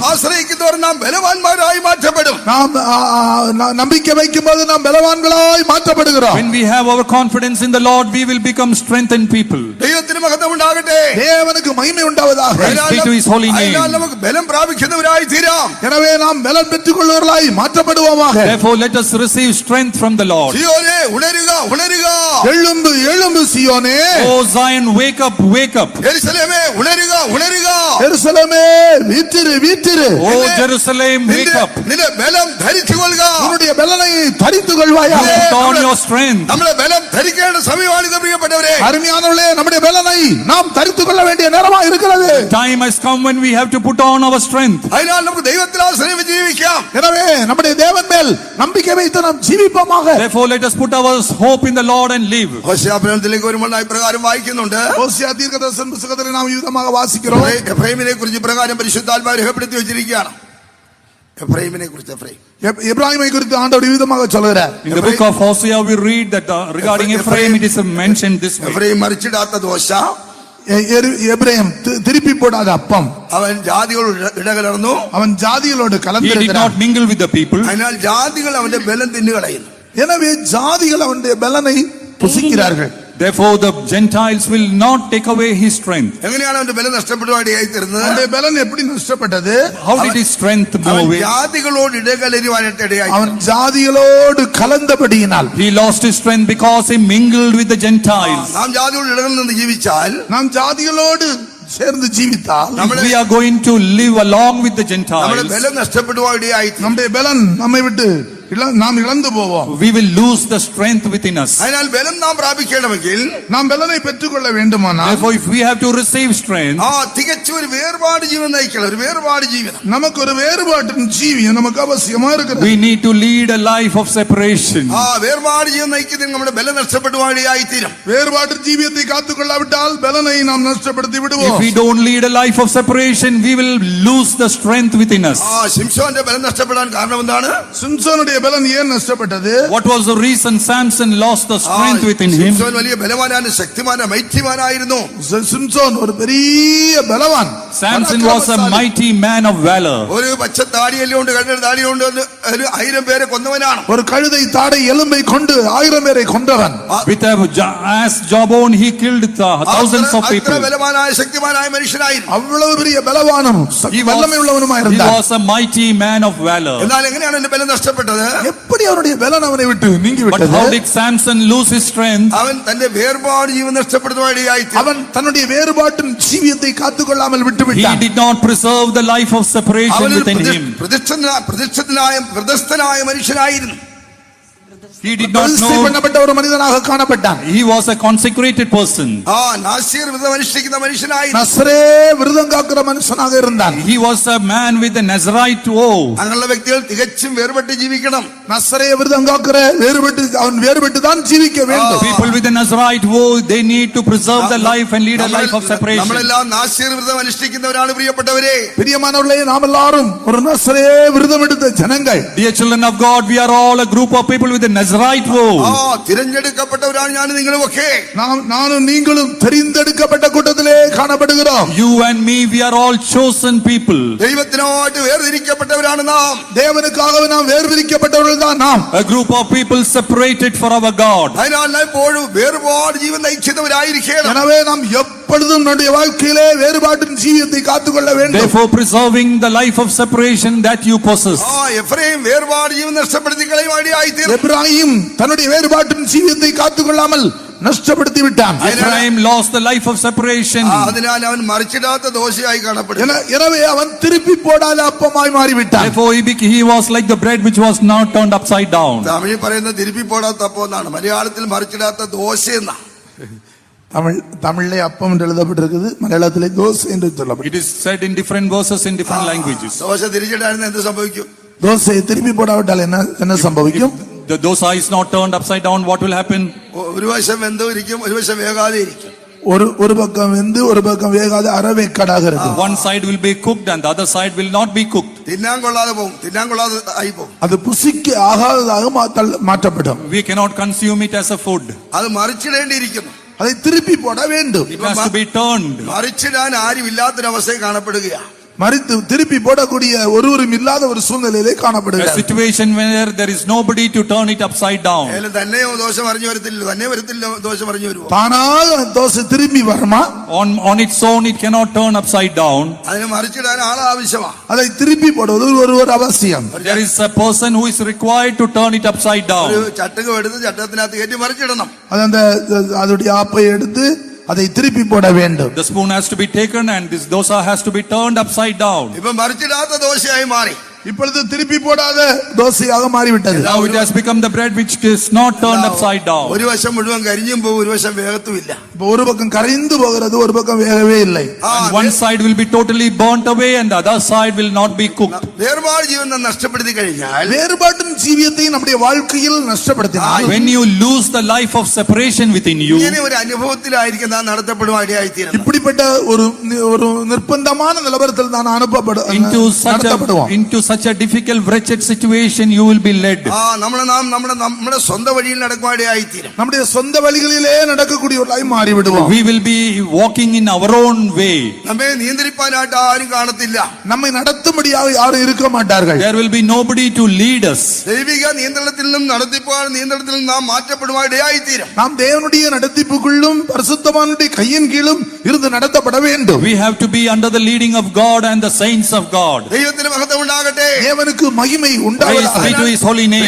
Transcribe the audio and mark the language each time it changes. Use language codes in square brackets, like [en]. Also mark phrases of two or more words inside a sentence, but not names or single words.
[ml] ആശ്രയിക്കുന്നവർ നാം ബലവാന്മാരായി മാറ്റപ്പെടും. [ta] நாம் நம்பிக்கை வைக்கும்போது நாம் பலவான்களாய் மாற்றப்படுகிறோம். [en] When we have our confidence in the Lord, we will become strengthened people. [ml] ദൈവത്തിന് മഹത്വം ഉണ്ടാകട്ടെ. [ta] தேவனுக்கு மகிமை உண்டாவதாக. [en] Praise be to his holy name. [ml] അതിനാൽ നമുക്ക് ബലം പ്രാപിക്കുന്നവരായി തീരാം. [ta] எனவே நாம் பலன் பெற்றுக் கொள்வர்களாய் மாற்றப்படுவோமாக. [en] Therefore, let us receive strength from the Lord. [ml] സിയോനേ, ഉണരുക, ഉണരുക. [ta] எழும்பு எழும்பு சீயோனே. [en] Oh Zion, wake up, wake up. [ml] യെരൂശലേമേ, ഉണരുക, ഉണരുക. [ta] எருசலேமே வீற்றிரு வீற்றிரு. [en] Oh Jerusalem, wake up. [ml] നിന്റെ ബലം ധരിച്ചുകൊള്ളുക. [ta] உன்னுடைய பலனை தரித்துக் கொள்வாயாக. [en] Put on your strength. [ml] നമ്മളെ ബലം ധരിക്കേണ്ട സമയമാണിത് പ്രിയപ്പെട്ടവരെ. [ta] அருமையானவர்களே, நம்முடைய பலனை நாம் தரித்துக் கொள்ள வேண்டிய நேரமா இருக்கிறது. [en] Time has come when we have to put on our strength. [ml] അതിനാൽ നമുക്ക് ദൈവത്തിൽ ആശ്രയം വെച്ച് ജീവിക്കാം. [ta] எனவே நம்முடைய தேவன் மேல் நம்பிக்கை வைத்து நாம் ஜீவிப்போமாக. [en] Therefore, let us put our hope in the Lord and live. [ml] ഹോശേയ-പ്രവചനത്തിലേക്ക് വരുമ്പോൾ ഇപ്രകാരം വായിക്കുന്നുണ്ട്. [ta] ஓசியா தீர்க்கதரிசன புத்தகத்தில் நாம் விதமாக வாசிக்கிறோம். [ml] എഫ്രൈമിനെ കുറിച്ച് ഇപ്രകാരം പരിശുദ്ധാത്മാവ് രേഖപ്പെടുത്തി വെച്ചിരിക്കുകയാണ്. എഫ്രൈമിനെ കുറിച്ച് [ta] எப்ராயிமை குறித்து ஆண்டவர் விதமாக சொல்கிறார். [en] In the book of Hosea, we read that regarding Ephraim, it is mentioned this way. [ml] എഫ്രൈം മറിച്ചിടാത്ത ദോശ, [ta] எபிரேம் திருப்பி போடாத அப்பம். [ml] അവൻ ജാതികളോട് ഇടകലർന്നു. [ta] அவன் ஜாதிகளோடு [en] He did [ta] கலந்திருக்கிறான். [en] not mingle with the people. [ml] അതിനാൽ ജാതികൾ അവന്റെ ബലം തിന്നുകളയുന്നു. [ta] எனவே ஜாதிகள் அவனுடைய பலனை புசிக்கிறார்கள். [en] Therefore, the Gentiles will not take away his strength. [ml] എങ്ങനെയാണ് അവന്റെ ബലം നഷ്ടപ്പെടുവാനിടയായി തീർന്നത്? [ta] அவனுடைய பலன் எப்படி நஷ்டப்பட்டது? [en] How did his strength move [ml] അവൻ [en] away? [ml] ജാതികളോട് ഇടകലരുവാനായിട്ട് ഇടയായി. [ta] அவன் ஜாதிகளோடு கலந்தபடியினால். [en] He lost his strength because he mingled with the Gentiles. [ml] നാം ജാതികളോട് ഇടകലർന്ന് ജീവിച്ചാൽ, [ta] நாம் ஜாதிகளோடு சேர்ந்து ஜீவித்தால், [en] If we are going to live along with the [ml] നമ്മുടെ [en] Gentiles, [ml] ബലം നഷ്ടപ്പെടുവാനിടയായി തീരും. [ta] நம்முடைய பலன் நம்மை விட்டு நாம் இழந்து போவோம். [en] We will lose the strength within us. [ml] അതിനാൽ ബലം നാം പ്രാപിക്കണമെങ്കിൽ [ta] நாம் பலனை பெற்றுக்கொள்ள வேண்டுமானால் [en] Therefore, if we have to receive strength, [ml] തികച്ച ഒരു വേർപാട് ജീവൻ നയിക്കണം, ഒരു വേർപാട് ജീവിതം. [ta] நமக்கு ஒரு வேறுபாட்டின் ஜீவியம் நமக்கு அவசியமா இருக்கிறது. [en] we need to lead a life of separation. [ml] വേർപാട് ജീവൻ നയിക്കുന്നതിന് നമ്മുടെ ബലം നഷ്ടപ്പെടുവാനിടയായി തീരും. [ta] வேறுபாட்டின் ஜீவியத்தை காத்துக்கொள்ளாவிட்டால் பலனை நாம் நஷ்டப்படுத்தி [en] If [ta] விடுவோம். [en] we don't lead a life of separation, we will lose the strength within us. [ml] ശിംശോന്റെ ബലം നഷ്ടപ്പെടാൻ കാരണം എന്താണ്? [ta] சிம்சோனுடைய பலன் ஏன் நஷ்டப்பட்டது? [en] What was the reason Samson lost the strength within him? [ml] ശിംശോൻ വലിയ ബലവാനാണ്, ശക്തിമാനാണ്, മൈത്രിമാനായിരുന്നു. [ta] சிம்சோன் ஒரு பெரிய பலவான். [en] Samson was a mighty man of valor. [ml] ഒരു പച്ച താടിയെല്ലുകൊണ്ട് കണ്ണൊരു താടിയുണ്ട് 1000 പേരെ കൊന്നവനാണ്. [ta] ஒரு கழுதை தாடை எலும்பை கொண்டு 1000 பேரை கொன்றவன். [en] With a as jawbone, he killed thousands of [ml] അത്ര [en] people. [ml] ബലവാനായ ശക്തിമാനായ മനുഷ്യനായിരുന്നു. [ta] அவ்வளவு பெரிய பலவானும் வல்லமை உள்ளவனுமாய் [en] He [ta] இருந்தான். [en] was a mighty man of valor. [ml] എന്നാൽ എങ്ങനെയാണ് എന്റെ ബലം നഷ്ടപ്പെട്ടത്? [ta] எப்படி அவனுடைய பலன் அவனை விட்டு நீங்கி [en] But [ta] விட்டது? [en] how did Samson lose his strength? [ml] അവൻ തന്റെ വേർപാട് ജീവൻ നഷ്ടപ്പെടുത്തുവാനിടയായി തീർന്നു. [ta] அவன் தன்னுடைய வேறுபாட்டின் ஜீவியத்தை காத்துக்கொள்ளாமல் விட்டு [en] He [ta] விட்டான். [en] did not preserve the life of separation [ml] അവനൊരു [en] within him. [ml] പ്രദസ്ഥനായ മനുഷ്യനായിരുന്നു. [en] He did not [ta] பிரதிஷ்டை [en] know. [ta] பண்ணப்பட்ட ஒரு மனிதனாக காணப்பட்டான். [en] He was a consecrated person. [ml] നാസീർ വ്രതം അനുഷ്ഠിക്കുന്ന മനുഷ്യനായിരുന്നു. [ta] நசரே விரதம் காக்கிற மனுஷனாக இருந்தான். [en] He was a man with a Nazarite oath. [ml] അങ്ങനെയുള്ള വ്യക്തികൾ തികച്ചും വേർപെട്ട് ജീവിക്കണം. [ta] நசரே விரதம் காக்கிற அவன் வேறுபட்டு தான் ஜீவிக்க வேண்டும். [en] People with a Nazarite oath, they need to preserve the life and lead a life of separation. [ml] നമ്മളെല്ലാം നാസീർ വ്രതം അനുഷ്ഠിക്കുന്നവരാണ് പ്രിയപ്പെട്ടവരെ. [ta] பிரியமானவர்களே, நாம் எல்லாரும் ஒரு நசரே விரதம் எடுத்த ஜனங்கள். [en] Dear children of God, we are all a group of people with a Nazarite oath. [ml] തിരഞ്ഞെടുക്കപ്പെട്ടവരാണ് ഞാൻ നിങ്ങളും ഒക്കെ. [ta] நானும் நீங்களும் தெரிந்தெடுக்கப்பட்ட கூட்டத்திலே காணப்படுகிறோம். [en] You and me, we are all chosen people. [ml] ദൈവത്തിനായിട്ട് വേർതിരിക്കപ്പെട്ടവരാണ് നാം. [ta] தேவனுக்காகவே நாம் வேர்பிரிக்கப்பட்டவர்கள் தான் நாம். [en] A group of people separated for our God. [ml] അതിനാൽ എപ്പോഴും വേർപാട് ജീവൻ നയിക്കുന്നവരായിരിക്കണം. [ta] எனவே நாம் எப்பொழுதும் நம்முடைய வாழ்க்கையிலே வேறுபாட்டின் ஜீவியத்தை காத்துக்கொள்ள வேண்டும். [en] Therefore, preserving the life of separation that you possess. [ml] എഫ്രൈം വേർപാട് ജീവൻ നഷ്ടപ്പെടുത്തി കളയുവാനിടയായി തീർന്നു. [ta] எப்ராஹிம் தன்னுடைய வேறுபாட்டின் ஜீவியத்தை காத்துக்கொள்ளாமல் நஷ்டப்படுத்தி விட்டான். [en] Ephraim lost the life of separation. [ml] അതിനാൽ അവൻ മറിച്ചിടാത്ത ദോശയായി കാണപ്പെടുന്നു. [ta] எனவே அவன் திருப்பி போடாத அப்பமாய் மாறிவிட்டான். [en] Therefore, he was like the bread which was now turned upside down. [ml] തമിഴിൽ പറയുന്ന [ta] திருப்பி போடாத அப்பம் [ml] എന്നാണ്, മലയാളത്തിൽ മറിച്ചിടാത്ത ദോശ എന്നാണ്. [ta] தமிழ்லே அப்பம் என்று எழுதப்பட்டிருக்குது, மலையாளத்திலே தோசை என்று சொல்லப்பட்டிருக்கு. [en] It is said in different verses in different languages. [ml] ദോശ തിരിച്ചിട്ടായിരുന്നു എന്ത് സംഭവിക്കും? [ta] தோசையை திருப்பி போடாவிட்டால் என்ன சம்பவிக்கும்? [en] The dosa is not turned upside down. What will happen? [ml] ഒരു വശം വെന്തോ ഇരിക്കും, ഒരു വശം വേകാതെ ഇരിക്കും. [ta] ஒரு பக்கம் வெந்து ஒரு பக்கம் வேகாத அரவேக்காடாக இருக்கும். [en] One side will be cooked and the other side will not be cooked. [ml] തിന്നാൻ കൊള്ളാതെ പോകും, തിന്നാൻ കൊള്ളാതെ ആയി പോകും. [ta] அது புசிக்கு ஆகாததாக மாற்றப்படும். [en] We cannot consume it as a food. [ml] അത് മറിച്ചിടേണ്ടിയിരിക്കുന്നു. [ta] அதை திருப்பி போட வேண்டும். [en] It has to be turned. [ml] മറിച്ചിടാൻ ആരും ഇല്ലാത്തൊരവസ്ഥയിൽ കാണപ്പെടുകയാണ്. [ta] மறித்து திருப்பி போடக்கூடிய ஒருவரும் இல்லாத ஒரு சூழ்நிலையிலே [en] A [ta] காணப்படுகிறது. [en] situation where there is nobody to turn it upside down. [ml] തന്നെയോ ദോശ മറിഞ്ഞു വരത്തില്ല, തന്നെ വരത്തില്ല, ദോശ മറിഞ്ഞു വരുമോ? [ta] தானாக தோசை திரும்பி வருமா? [en] On its own, it cannot turn upside down. [ml] അതിന് മറിച്ചിടാൻ ആൾ ആവശ്യമാണ്. [ta] அதை திருப்பி போடுவது ஒருவர் அவசியம். [en] There is a person who is required to turn it upside [ml] ഒരു [en] down. [ml] ചട്ടകം എടുത്ത് ചട്ടത്തിനകത്ത് കയറ്റി മറിച്ചിടണം. [ta] அது அதோடைய ஆப்பை எடுத்து அதை திருப்பி போட வேண்டும். [en] The spoon has to be taken and this dosa has to be turned upside down. [ml] ഇപ്പൊ മറിച്ചിടാത്ത ദോശയായി മാറി. [ta] இப்பொழுது திருப்பி போடாத தோசையாக மாறிவிட்டது. [en] Now it has become the bread which is not turned upside down. [ml] ഒരു വശം മുഴുവൻ കരിഞ്ഞും പോകും, ഒരു വശം വേഗത്തുമില്ല. [ta] இப்போ ஒரு பக்கம் கரைந்து போகிறது, ஒரு பக்கம் வேகவே இல்லை. [en] And one side will be totally burnt away and the other side will not be cooked. [ml] വേർപാട് ജീവൻ നഷ്ടപ്പെടുത്തി കഴിഞ്ഞാൽ, [ta] வேறுபாட்டின் ஜீவியத்தை நம்முடைய வாழ்க்கையில் நஷ்டப்படுத்தினால், [en] When you lose the life of separation within you, [ml] ഇങ്ങനെ ഒരു അനുഭവത്തിലായിരിക്കും നാം നടത്തപ്പെടുവാനിടയായി തീരുന്നത്. [ta] இப்படிப்பட்ட ஒரு நிர்பந்தமான நிலவரத்தில் தான் நடத்தப்படுவோம். [en] into such a difficult wretched situation you will be led. [ml] നമ്മുടെ സ്വന്തം വഴിയിൽ നടക്കുവാനിടയായി തീരും. [ta] நம்முடைய சொந்த வழிகளிலே நடக்கக்கூடியவர்களாய் மாறிவிடுவோம். [en] We will be walking in our own way. [ml] നമ്മെ നിയന്ത്രിപ്പാനായിട്ട് ആരും കാണത്തില്ല. [ta] நம்மை நடத்தும்படியாக யாரும் இருக்க மாட்டார்கள். [en] There will be nobody to lead us. [ml] ദൈവിക നിയന്ത്രണത്തിൽ നിന്നും നടത്തിപ്പാൻ നിയന്ത്രണത്തിൽ നിന്നും നാം മാറ്റപ്പെടുവാനിടയായി തീരും. [ta] நாம் தேவனுடைய நடத்திப்புக்குள்ளும் பரிசுத்தவானுடைய கையின் கீழும் இருந்து நடத்தப்பட வேண்டும். [en] We have to be under the leading of God and the saints of God. [ml] ദൈവത്തിന് മഹത്വം ഉണ്ടാകട്ടെ. [ta] தேவனுக்கு மகிமை [en] Praise be [ta] உண்டாவதாக. [en] to his holy name.